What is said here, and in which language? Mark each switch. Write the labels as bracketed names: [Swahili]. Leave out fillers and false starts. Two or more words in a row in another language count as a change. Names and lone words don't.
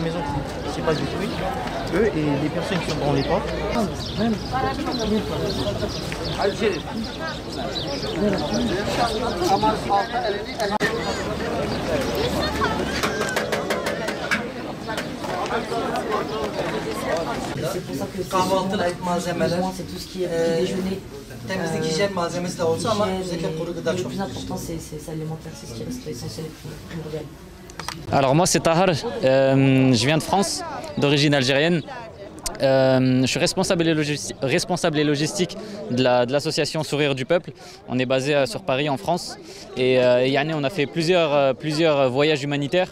[French] maison qui c'est pas du fruit, eux et les personnes qui sont dans les portes. [Turkish] Kahvaltılık malzemeler, temizlik hijyen malzemesi de olsa ama özellikle kuru gıda çok. [French] Alors moi c'est Tahar, je viens de France, d'origine algérienne. Je suis responsable et logistique de l'association Sourire du Peuple. On est basé sur Paris en France et on a fait plusieurs voyages humanitaires.